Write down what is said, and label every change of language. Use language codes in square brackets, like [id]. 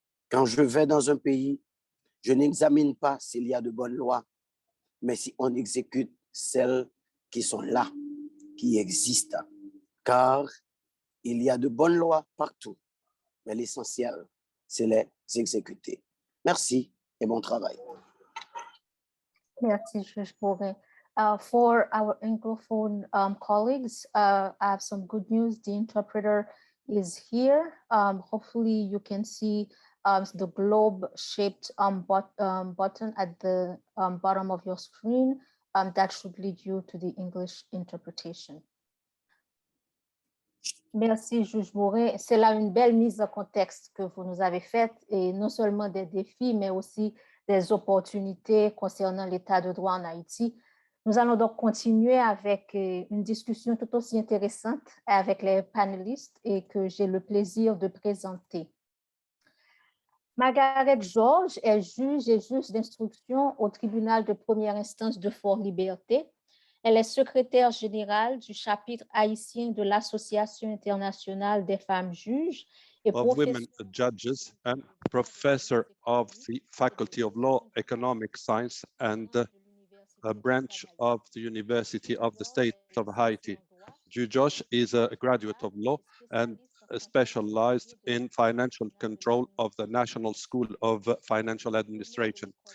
[fr] Quand je vais dans un pays, je n'examine pas s'il y a de bonnes lois, mais si on exécute celles qui sont là, qui existent. Car il y a de bonnes lois partout, mais l'essentiel, c'est les exécuter. Merci et bon travail. Merci, Juge Bourret. [en] For our Anglophone colleagues, I have some good news. The interpreter is here. Hopefully you can see the globe-shaped button at the bottom of your screen. That should lead you to the English interpretation. [fr] Merci, Juge Bourret. C'est là une belle mise en contexte que vous nous avez faite, et non seulement des défis, mais aussi des opportunités concernant l'état de droit en Haïti. Nous allons donc continuer avec une discussion tout aussi intéressante avec les panélistes et que j'ai le plaisir de présenter. Margaret George est juge et juge d'instruction au tribunal de première instance de Fort-Liberté. Elle est secrétaire générale du chapitre haïtien de l'Association internationale des femmes juges et [en] of women judges and professor of the Faculty of Law, Economic Science, and a branch of the University of the State of Haiti. Josh is a graduate of law and specialized in financial control of the National School of Financial Administration.